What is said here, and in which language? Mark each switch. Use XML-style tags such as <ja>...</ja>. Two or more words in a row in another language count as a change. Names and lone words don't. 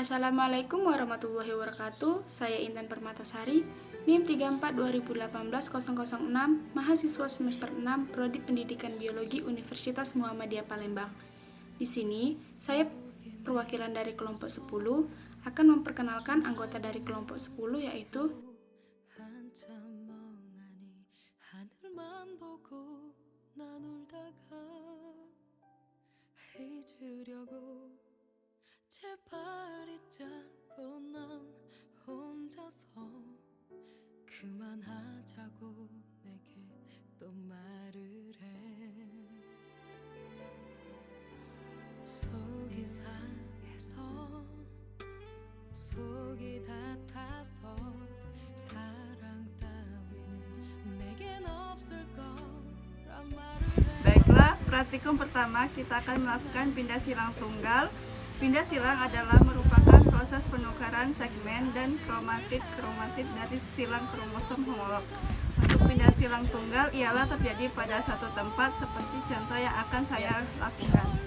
<id>Assalamualaikum warahmatullahi wabarakatuh. Saya Intan Permatasari, NIM 34 2018 006, mahasiswa semester 6 Prodi Pendidikan Biologi Universitas Muhammadiyah Palembang. Di sini, saya perwakilan dari kelompok 10 akan memperkenalkan anggota dari kelompok 10 yaitu</id> <ko>제발 잊자고 난 혼자서 그만하자고 내게 또 말을 해 속이 상해서 속이 다 타서 사랑 따위는 내겐 없을 거란 말을 해.</ko> <id>Baiklah, praktikum pertama kita akan melakukan pindah silang tunggal. Pindah silang adalah merupakan proses penukaran segmen dan kromatid dari silang kromosom homolog. Untuk pindah silang tunggal ialah terjadi pada satu tempat seperti contoh yang akan saya lakukan.</id>